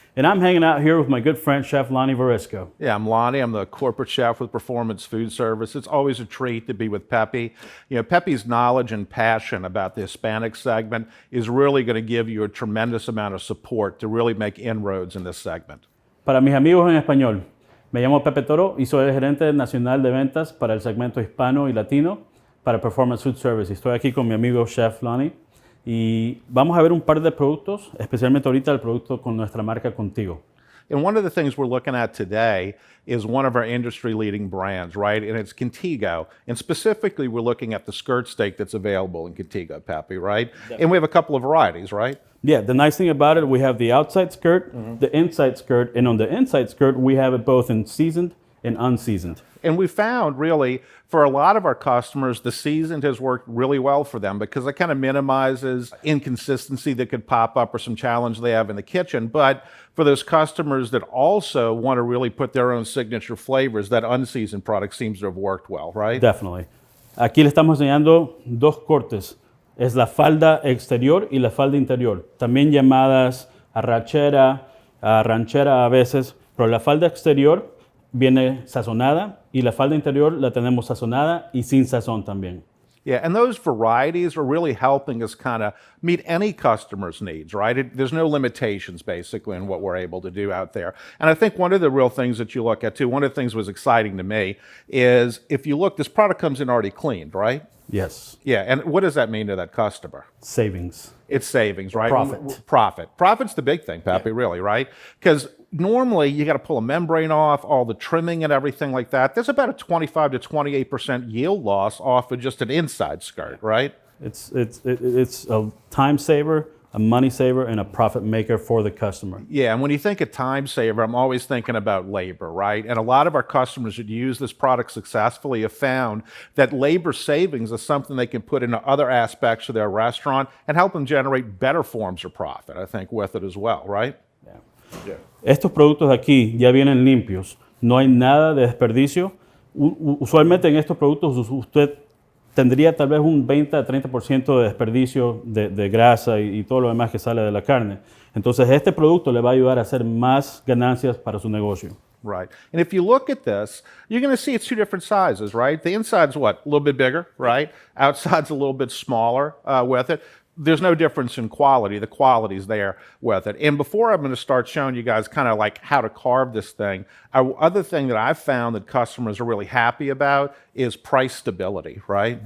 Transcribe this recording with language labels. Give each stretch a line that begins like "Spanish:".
English: And I'm hanging out here with my good friend, Chef Lonnie Varisco. Yeah, I'm Lonnie. I'm the corporate chef with Performance Foodservice. It's always a treat to be with Pepe. You know, Pepe's knowledge and passion about the Hispanic segment is really going to give you a tremendous amount of support to really make inroads in this segment.
Spanish: Para mis amigos en español, me llamo Pepe Toro y soy el gerente nacional de ventas para el segmento hispano y latino para Performance Foodservice. Estoy aquí con mi amigo Chef Lonnie y vamos a ver un par de productos, especialmente ahorita el producto con nuestra marca Contigo.
English: And one of the things we're looking at today is one of our industry-leading brands, right? And it's Contigo. And specifically, we're looking at the skirt steak that's available in Contigo, Pepe, right? Definitely. And we have a couple of varieties, right? Yeah, the nice thing about it, we have the outside skirt, the inside skirt, and on the inside skirt, we have it both in seasoned and unseasoned. And we found really for a lot of our customers, the seasoned has worked really well for them because it kind of minimizes inconsistency that could pop up or some challenge they have in the kitchen. But for those customers that also want to really put their own signature flavors, that unseasoned product seems to have worked well, right? Definitely.
Spanish: Aquí le estamos enseñando dos cortes. Es la falda exterior y la falda interior, también llamadas arrachera, ranchera a veces, pero la falda exterior viene sazonada y la falda interior la tenemos sazonada y sin sazón también.
English: Yeah, and those varieties are really helping us kind of meet any customer's needs, right? There's no limitations, basically, in what we're able to do out there. And I think one of the real things that you look at, too, one of the things that was exciting to me is if you look, this product comes in already cleaned, right? Yes. Yeah, and what does that mean to that customer? Savings. It's savings, right? Profit. Profit's the big thing, Pepe, really, right? Because normally you got to pull a membrane off, all the trimming and everything like that. There's about a 25 to 28% yield loss off of just an inside skirt, right? It's a time saver, a money saver, and a profit maker for the customer. Yeah, and when you think of time saver, I'm always thinking about labor, right? And a lot of our customers that use this product successfully have found that labor savings is something they can put into other aspects of their restaurant and help them generate better forms of profit, I think, with it as well, right? Yeah.
Spanish: Estos productos de aquí ya vienen limpios, no hay nada de desperdicio. Usualmente en estos productos usted tendría tal vez un 20 a 30% de desperdicio de grasa y todo lo demás que sale de la carne. Entonces este producto le va a ayudar a hacer más ganancias para su negocio.
English: Right. And if you look at this, you're going to see it's two different sizes, right? The inside's what? A little bit bigger, right? Outside's a little bit smaller with it. There's no difference in quality. The quality's there with it. And before I'm going to start showing you guys kind of like how to carve this thing, other thing that I've found that customers are really happy about is price stability, right?